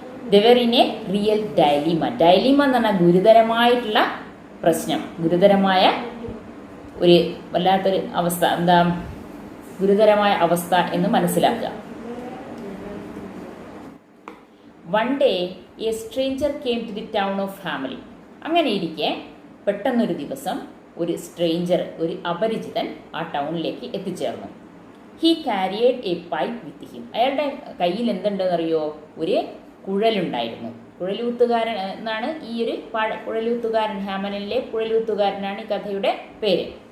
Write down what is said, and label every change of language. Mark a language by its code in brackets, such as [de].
[en] They were in a real dilemma. [ml] Dilemma എന്ന് പറഞ്ഞാൽ ഗുരുതരമായിട്ടുള്ള പ്രശ്നം, ഗുരുതരമായ ഒരു വല്ലാത്തൊരു അവസ്ഥ, ഗുരുതരമായ അവസ്ഥ എന്ന് മനസ്സിലാക്കുക. [en] One day a stranger came to the town of Hamelin. [ml] അങ്ങനെ ഇരിക്കെ പെട്ടെന്നൊരു ദിവസം ഒരു സ്ട്രേഞ്ചർ, ഒരു അപരിചിതൻ ആ ടൗണിലേക്ക് എത്തിച്ചേർന്നു. [en] He carried a pipe with him. [ml] അയാളുടെ കയ്യിൽ എന്തുണ്ടെന്നറിയോ? ഒരു കുഴലുണ്ടായിരുന്നു. കുഴലൂത്തുകാരൻ എന്നാണ് ഈ ഒരു കുഴലൂത്തുകാരൻ, ഹാമലിനിലെ കുഴലൂത്തുകാരനാണ് ഈ കഥയുടെ പേര്.